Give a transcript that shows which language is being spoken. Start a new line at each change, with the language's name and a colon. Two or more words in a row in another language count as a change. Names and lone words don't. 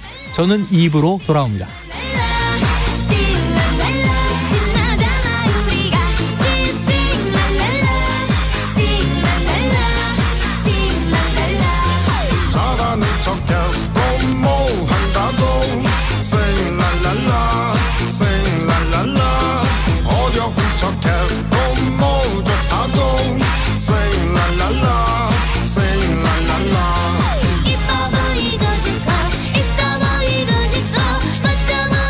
Korean: 저는 2부로 돌아옵니다. 잘하는 척해도 뭐 한다고
English: Sing la la la Sing la la la
Korean: 어려운 척해도 뭐 좋다고
English: Sing la la la Sing la la la
Korean: 이뻐 보이고 싶어 있어 보이고 싶어 멋져